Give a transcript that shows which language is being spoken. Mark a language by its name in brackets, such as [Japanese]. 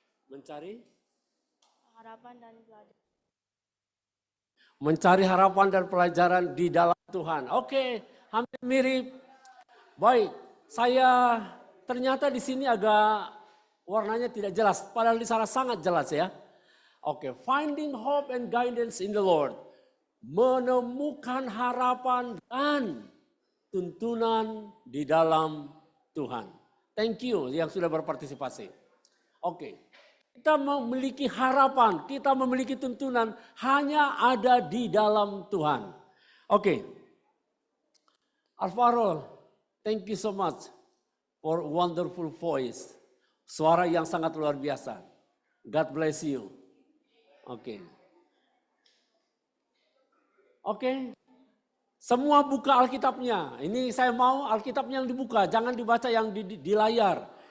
[Indonesian] Mencari? Harapan dan pelajaran. Mencari harapan dan pelajaran di dalam Tuhan. Oke, hampir mirip. Baik, saya ternyata di sini agak warnanya tidak jelas. Padahal di sana sangat jelas ya. [English] Oke, finding hope and guidance in the Lord. [Indonesian] Menemukan harapan dan tuntunan di dalam Tuhan. [English] Thank you [Indonesian] yang sudah berpartisipasi. Oke, kita memiliki harapan, kita memiliki tuntunan hanya ada di dalam Tuhan. [English] Oke, Alvaro, thank you so much for wonderful voice. [Indonesian] Suara yang sangat luar biasa. [English] God bless you. Oke. [Indonesian] Oke. Semua buka Alkitabnya. Ini saya mau Alkitabnya yang dibuka, jangan dibaca yang di layar.